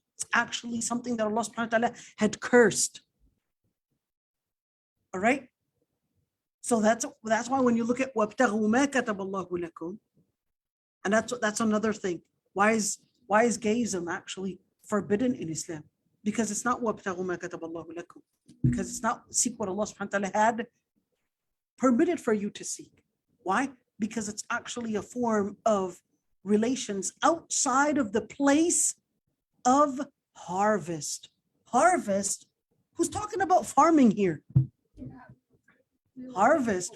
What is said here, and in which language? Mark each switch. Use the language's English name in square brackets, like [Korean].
[English] It's actually something that Allah subhanahu wa ta'ala had cursed. All right? So that's why when you look at [Arabic] وَابْتَغُوا مَا كَتَبَ اللَّهُ لَكُمْ, [English] and that's another thing. Why is gayism actually forbidden in Islam? Because it's not [Arabic] وَابْتَغُوا مَا كَتَبَ اللَّهُ لَكُمْ. [English] Because it's not seek what Allah subhanahu wa ta'ala had permitted for you to seek. Why? Because it's actually a form of relations outside of the place of harvest. Harvest? Who's talking about farming here? Harvest?